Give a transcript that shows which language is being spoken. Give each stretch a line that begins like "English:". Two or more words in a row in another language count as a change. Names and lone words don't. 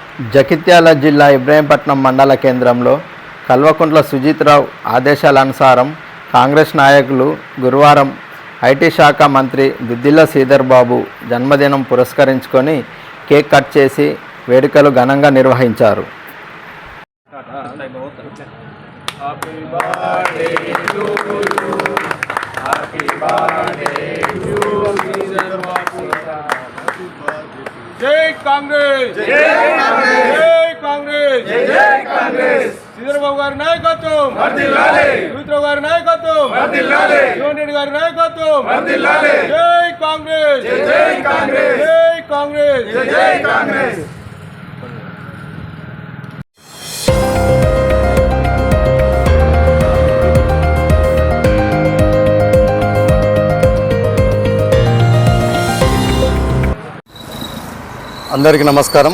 Telugu: జగిత్యాల జిల్లా ఇబ్రహీంపట్నం మండల కేంద్రంలో కల్వకుంట్ల సుజిత్రావు ఆదేశాలనుసారం కాంగ్రెస్ నాయకులు గురువారం ఐటీ శాఖ మంత్రి దుద్దిల్ల శ్రీధర్ బాబు జన్మదినం పురస్కరించుకొని కేక్ కట్ చేసి వేడుకలు ఘనంగా నిర్వహించారు.
Hindi: जय कांग्रेस जय कांग्रेस जय कांग्रेस जय कांग्रेस
Telugu: శ్రీధర్బాబు గారి నాయకత్వం వర్ధిల్లాలి సుజిత్రావు గారి నాయకత్వం వర్ధిల్లాలి జీవన్ రెడ్డి గారి నాయకత్వం వర్ధిల్లాలి జై కాంగ్రెస్ జై కాంగ్రెస్ జై కాంగ్రెస్ జై కాంగ్రెస్. అందరికీ నమస్కారం.